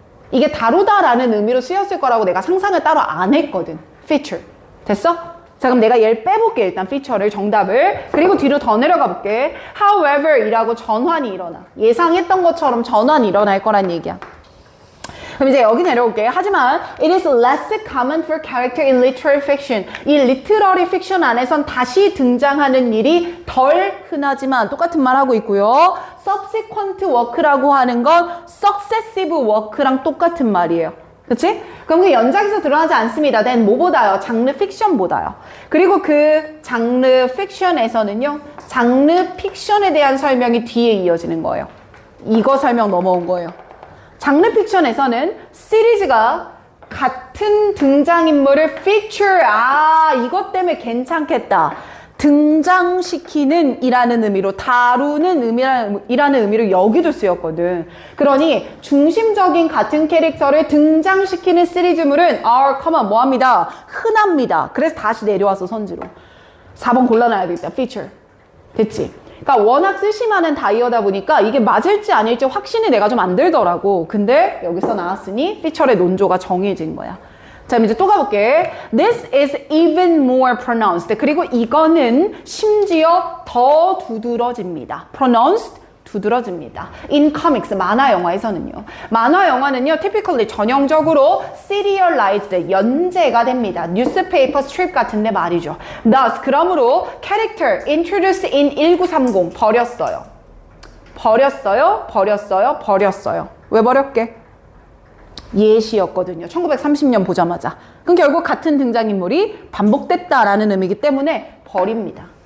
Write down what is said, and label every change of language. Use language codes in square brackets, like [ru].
[ko] 이게 다루다라는 의미로 쓰였을 거라고 내가 상상을 따로 안 했거든. feature. 됐어? 자 그럼 내가 얘를 빼볼게 일단 feature를 정답을. 그리고 뒤로 더 내려가 볼게. however 이라고 전환이 일어나. 예상했던 것처럼 전환이 일어날 거란 얘기야. 그럼 이제 여기 내려올게. 하지만 [en] it is less common for character in literary fiction. [ko] 이 literary fiction 안에선 다시 등장하는 일이 덜 흔하지만 똑같은 말 하고 있고요. subsequent work라고 하는 건 successive work랑 똑같은 말이에요. 그치? 그럼 그 연작에서 드러나지 않습니다. then 뭐보다요? 장르 픽션보다요. 그리고 그 장르 픽션에서는요. 장르 픽션에 대한 설명이 뒤에 이어지는 거예요. 이거 설명 넘어온 거예요. 장르 픽션에서는 시리즈가 같은 등장인물을 feature, 이것 때문에 괜찮겠다. 등장시키는 이라는 의미로, 다루는 의미라는 의미로 여기도 쓰였거든. 그러니 중심적인 같은 캐릭터를 등장시키는 시리즈물은 뭐합니다? 흔합니다. 그래서 다시 내려와서 선지로. 4번 골라놔야 되겠다. feature. 됐지? 그러니까 워낙 뜻이 많은 다이어다 보니까 이게 맞을지 아닐지 확신이 내가 좀 안 들더라고. 근데 여기서 나왔으니 피처의 논조가 정해진 거야. 자, 이제 또 가볼게. [en] This is even more pronounced. [ko] 그리고 이거는 심지어 더 두드러집니다. pronounced, 두드러집니다. [en] In comics, [ko] 만화 영화에서는요. 만화 영화는요, typically 전형적으로 serialized, 연재가 됩니다. newspaper strip 같은데 말이죠. [en] Thus, [ko] 그러므로 [en] character introduced in 1930, [ko] 버렸어요. 왜 버렸게? 예시였거든요. 1930년 보자마자. 그럼 결국 같은 등장인물이 반복됐다라는 의미이기 때문에 버립니다.